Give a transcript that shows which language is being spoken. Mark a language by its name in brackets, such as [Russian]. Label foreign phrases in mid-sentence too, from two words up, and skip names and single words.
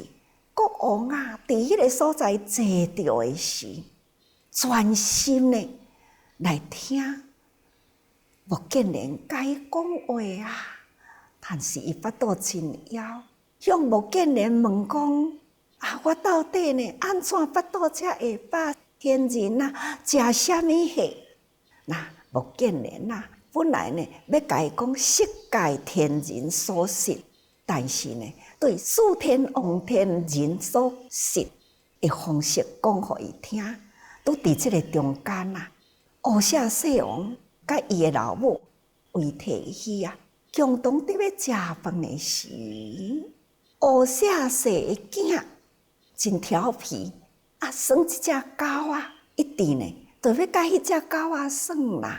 [Min Nan Chinese] 国王啊，伫迄个所在坐着的时，专心的来听穆建连甲伊讲话啊。但是伊腹肚真枵，向穆建连问讲：啊，我到底呢安怎腹肚才会饱？天人啊，食啥物货？那穆建连啊，本来呢要甲伊讲色界天人所食，但是呢，对四天王天人所食的方式讲互伊听。拄伫即个中间啊，乌舍世王甲伊的老母为提希啊，共同伫要食饭的时，乌舍世的囝真调皮啊，耍一只狗啊，一直呢，就要甲迄只狗仔耍啦。